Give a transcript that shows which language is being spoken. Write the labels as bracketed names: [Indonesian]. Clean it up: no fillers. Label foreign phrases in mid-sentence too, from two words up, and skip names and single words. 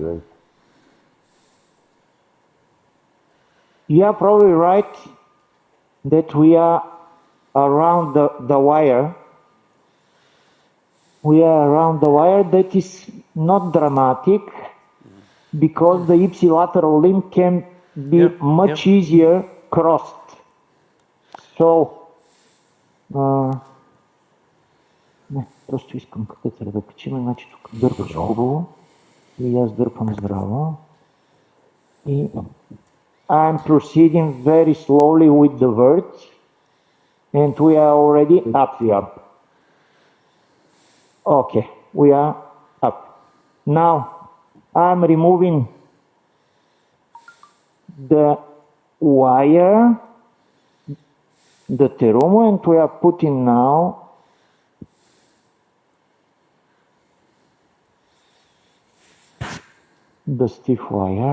[English] You are probably right that we are around the wire. We are around the wire. That is not dramatic because the ipsilateral limb can be much easier crossed. So, [Bulgarian] не, просто искам катетъра да качим, значи тук дърпаш хубаво и аз дърпам здраво. [English] И I'm proceeding very slowly with the vert and we are already up. Okay, we are up. Now, I'm removing the wire, the terumo, and we are putting now the stiff wire.